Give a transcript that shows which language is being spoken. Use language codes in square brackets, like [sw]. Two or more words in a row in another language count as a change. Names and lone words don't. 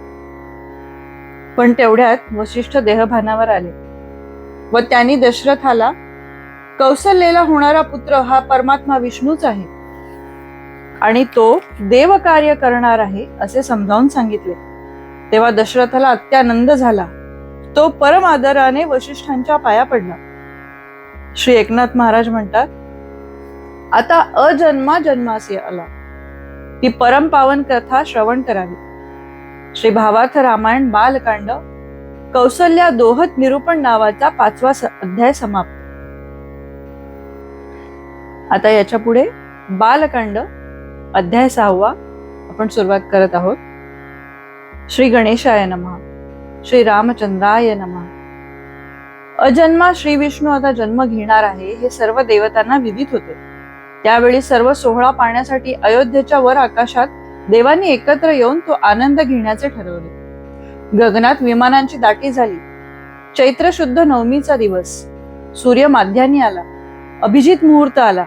[mr] पण तेवढ्यात वशिष्ठ देहभानावर आले व त्यांनी दशरथाला कौसल्याला होणारा पुत्र हा परमात्मा विष्णूच आहे आणि तो देव कार्य करणार आहे असे समजावून सांगितले. तेव्हा दशरथाला अत्यानंद झाला. तो परम आदराने वशिष्ठांच्या पाया पडला. श्री एकनाथ महाराज म्हणतात, आता अजन्मा जन्मासी आला. ही परम पावन कथा श्रवण करावी. श्री भावार्थ रामायण बालकांड कौसल्या दोहत निरूपण नावाचा 5वा अध्याय समाप्त. आता याच्या पुढे बालकांड अध्याय 6 आपण सुरुवात करत आहोत. [sa] श्री गणेशाय नमः. श्री रामचंद्राय नमः. [mr] अजन्मा श्री विष्णू आता जन्म घेणार आहे हे सर्व देवतांना विदित होते. त्यावेळी सर्व सोहळा पाहण्यासाठी अयोध्येच्या वर आकाशात देवांनी एकत्र येऊन तो आनंद घेण्याचे ठरवले. गगनात विमानांची दाटी झाली. चैत्र शुद्ध नवमीचा दिवस. सूर्य माध्यान्नी आला. अभिजित मुहूर्त आला.